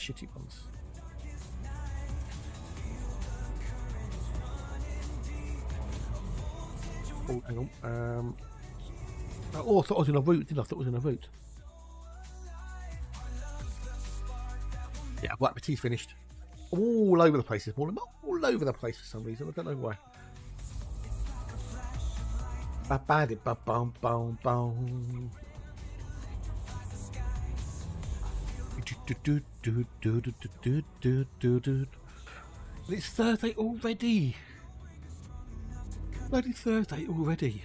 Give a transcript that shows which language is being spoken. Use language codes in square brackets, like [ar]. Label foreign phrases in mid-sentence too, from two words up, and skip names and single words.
[en] Oh, hang on. Oh, I thought I was in a route, didn't I? I thought I was in a route. Yeah, right, my tea's finished. All over the place this morning. All over the place for some reason. I don't know why. Ba-ba-di-ba-bum-bum-bum. It's Thursday already. Bloody Thursday already.